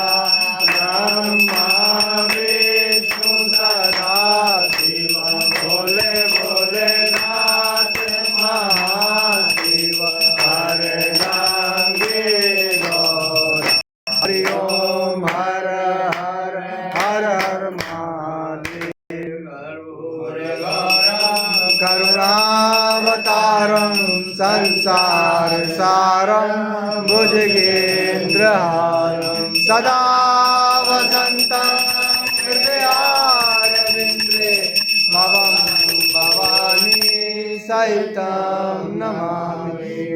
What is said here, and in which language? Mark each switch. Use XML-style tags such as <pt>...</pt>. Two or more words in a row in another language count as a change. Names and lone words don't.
<hi>ब्रह्मा विष्णु सदा शिव बोले भोलेनाथ महाशिव हर गंगे गौरा। हरि ओम हर हर हर हर महादेव।</hi> <sa>करुणावतारं संसार सारं भुजगेन्द्रहारं सदा वसन्तं हृदयारविन्द्रे भवं भवानी सहितं नमामि।</sa>